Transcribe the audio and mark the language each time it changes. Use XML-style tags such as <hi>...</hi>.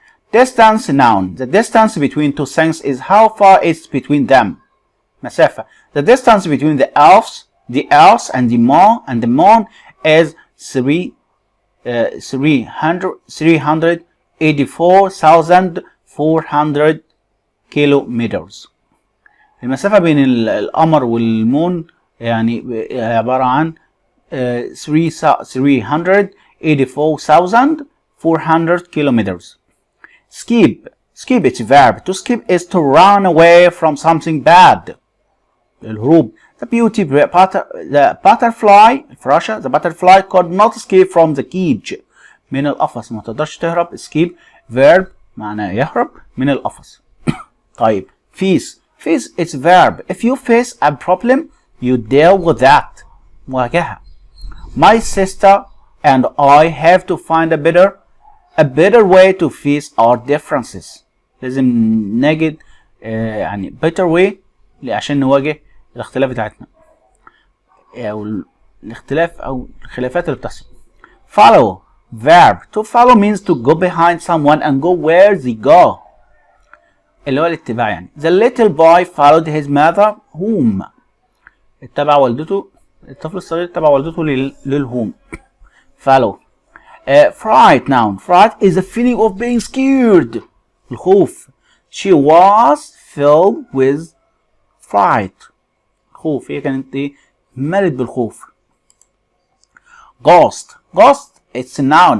<en>Distance, noun. The distance between two things is how far it's between them.</en> <ar>مسافة.</ar> <en>The distance between the earth and the moon is 384,400 kilometers.</en> <ar>المسافة بين القمر والمون يعني عبارة عن 384,400 kilometers.</ar> <en>Skip, it's a verb. To skip is to run away from something bad.</en> <ar>الهروب.</ar> <en>The butterfly could not escape from the cage.</en> <ar>من القفص ما تقدرش تهرب. Escape verb معناه يهرب من القفص.</ar> <en>طيب face, it's verb. If you face a problem you deal with that.</en> <ar>مواجهة.</ar> <en>My sister and I have to find a better way to face our differences.</en> <ar>لازم نجد يعني</ar> <en>better way</en> <ar>عشان نواجه الاختلاف بتاعتنا او الاختلاف او الخلافات اللي بتحصل.</ar> <en>Follow, verb. To follow means to go behind someone and go where they go.</en> <ar>اللي هو الاتباع يعني.</ar> <en>The little boy followed his mother home.</en> <ar>اتبع والدته. الطفل الصغير اتبع والدته للهوم.</ar> <en>Follow. Fright, noun. Fright is a feeling of being scared.</en> <ar>الخوف.</ar> <en>She was filled with fright.</en> <ar>خوف. هي كانت ملت بالخوف.</ar> <en>Ghost, it's a noun.</en>